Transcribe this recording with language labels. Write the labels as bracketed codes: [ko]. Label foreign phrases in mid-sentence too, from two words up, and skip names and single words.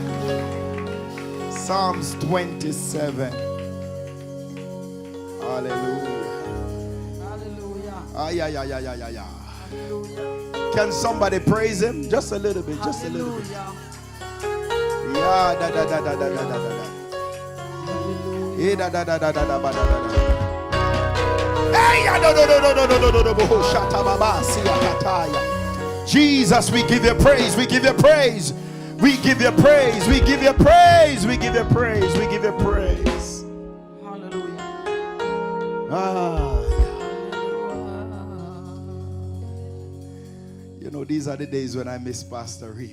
[en] Psalms 27. Hallelujah. Ah, yeah, yeah, yeah, yeah, yeah, yeah. Can somebody praise him? Just a little bit, just a little bit. Yeah, da da da da da da da da. Hey, da da da da da da da da. Hey, no, no, no, no, no, no, no, no, no, shata baba, siya kataya. Jesus, we give you praise, we give you praise, we give you praise, we give you praise, we give you praise, we give you praise. Hallelujah. Ah. You know, these are the days when I miss Pastor Reid.